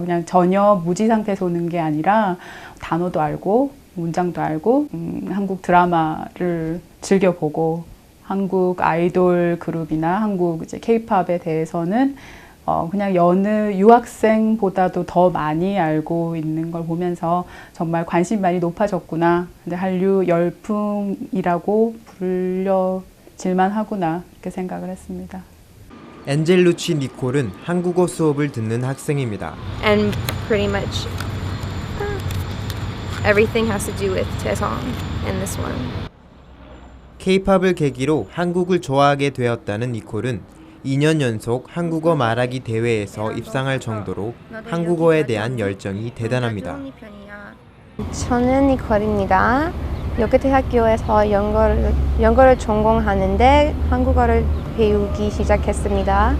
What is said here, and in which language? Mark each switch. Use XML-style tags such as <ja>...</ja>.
<ko>그냥 전혀 무지 상태에서 오는 게 아니라 단어도 알고 문장도 알고 한국 드라마를 즐겨보고 한국 아이돌 그룹이나 한국 이제 K-팝에 대해서는 그냥 여느 유학생보다도 더 많이 알고 있는 걸 보면서 정말 관심이 많이 높아졌구나. 근데 한류 열풍이라고 불려질만 하구나, 이렇게 생각을 했습니다. 엔젤루치 니콜은 한국어 수업을 듣는 학생입니다.</ko> <en>And pretty much everything has to do with Taesong in this one.</en> <ko>K-팝을 계기로 한국을 좋아하게 되었다는 니콜은 2년 연속 한국어 말하기 대회에서 입상할 정도로 한국어에 대한 열정이 대단합니다. 저는 니콜입니다. 요크대학교에서 영어를 전공하는데 한국어를 배우기 시작했습니다.</ko>